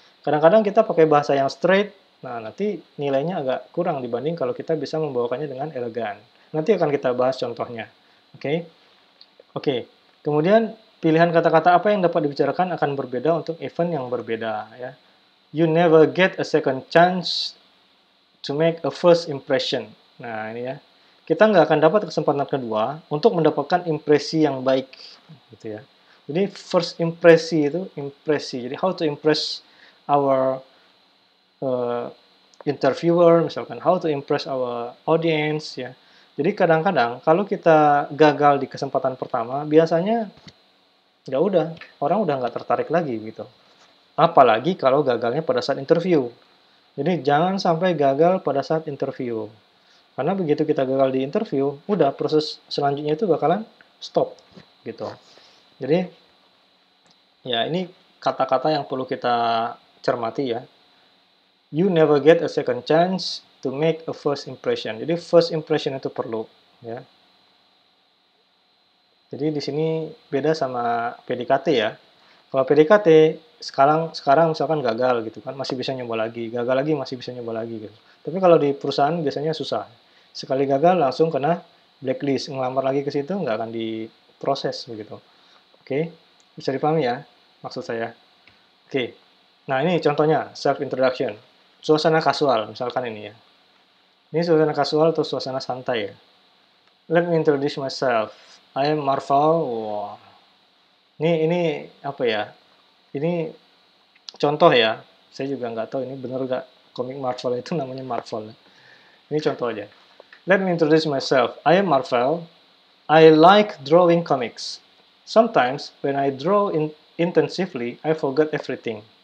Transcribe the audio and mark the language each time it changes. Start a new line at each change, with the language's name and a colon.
Indonesian: Kadang-kadang kita pakai bahasa yang straight, nah nanti nilainya agak kurang dibanding kalau kita bisa membawakannya dengan elegan. Nanti akan kita bahas contohnya. Oke. Oke. Kemudian pilihan kata-kata apa yang dapat dibicarakan akan berbeda untuk event yang berbeda ya.
English: You never get a second chance to make a first impression.
Indonesian: Nah, ini ya. Kita nggak akan dapat kesempatan kedua untuk mendapatkan impresi yang baik, gitu ya.
English: Jadi first
Indonesian: impresi itu impresi. Jadi
English: how to impress our interviewer, misalkan how to impress our audience, ya.
Indonesian: Jadi kadang-kadang kalau kita gagal di kesempatan pertama, biasanya ya udah, orang udah nggak tertarik lagi gitu. Apalagi kalau gagalnya pada saat interview. Jadi jangan sampai gagal pada saat interview. Karena begitu kita gagal di interview, udah proses selanjutnya itu bakalan stop gitu. Jadi ya ini kata-kata yang perlu kita cermati ya.
English: You never get a second chance to make a first impression.
Indonesian: Jadi first impression itu perlu ya. Jadi di sini beda sama PDKT ya. Kalau PDKT sekarang misalkan gagal gitu kan, masih bisa nyoba lagi, gagal lagi masih bisa nyoba lagi gitu. Tapi kalau di perusahaan biasanya susah. Sekali gagal langsung kena blacklist, ngelamar lagi ke situ nggak akan diproses begitu. Oke, bisa dipahami ya maksud saya. Oke, nah ini contohnya self introduction, suasana kasual misalkan ini ya. Ini suasana kasual atau suasana santai ya.
English: Let me introduce myself. I am Marvel.
Indonesian: Wah, ini apa ya? Ini contoh ya. Saya juga nggak tahu ini benar nggak komik Marvel itu namanya Marvel. Ini contoh aja.
English: Let me introduce myself. I am Marvel. I like drawing comics. Sometimes when I draw intensively, I forget everything.